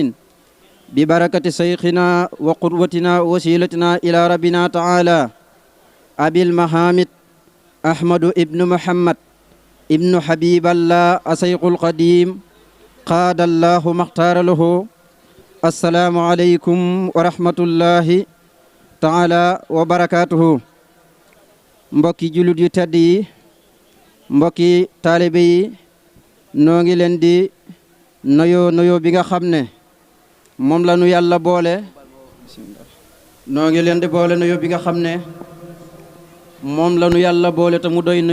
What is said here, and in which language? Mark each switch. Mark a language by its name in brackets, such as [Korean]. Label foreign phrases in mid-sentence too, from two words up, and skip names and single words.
[Arabic] ببركة شيخنا وقدوتنا ووسيلتنا إلى ربنا تعالى أبي المحامد أحمد ابن محمد ابن حبيب الله الشيخ القديم قاد الله ما اختار له السلام عليكم ورحمة الله تعالى وبركاته [Wolof] mbokki jullit yu tedd yi mbokki taalibe yi noo ngi leen di noyo bi nga xam ne moom la nu yàlla boole noo ngi leen di boole noyo bi nga xam ne moom la nu yàlla boole te mu doy